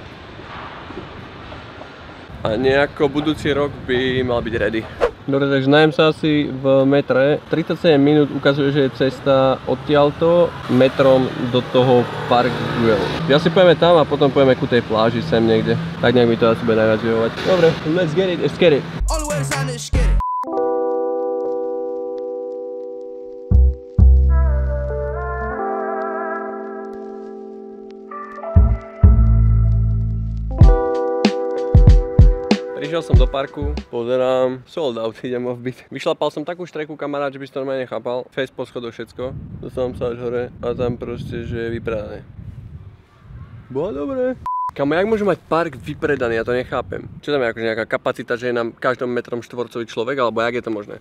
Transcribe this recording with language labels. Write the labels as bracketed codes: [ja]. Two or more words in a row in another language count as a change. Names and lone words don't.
[sk] A nejako budúci rok by mal byť ready. Dobre, takže najem sa asi v metre. 37 minút ukazuje, že je cesta odtiaľto metrom do toho Park Güell. Ja si pôjdeme tam a potom pôjdeme ku tej pláži sem niekde. Tak nejak mi to asi bude najviac vyhovovať. Dobre, [en] let's get it, let's get it. [sk] Prišiel som do parku, pozerám, [en] sold out, [sk] idem off-beat. Vyšlapal som takú štreku, kamarát, že by si to normálne nechápal. Face po schodoch, všetko. Dostal sa až hore a tam proste, že je vypredané. Bolo dobré. Kamo, jak môže mať park vypredaný, ja to nechápem. Čo tam je akože nejaká kapacita, že je na každom metrom štvorcový človek, alebo jak je to možné?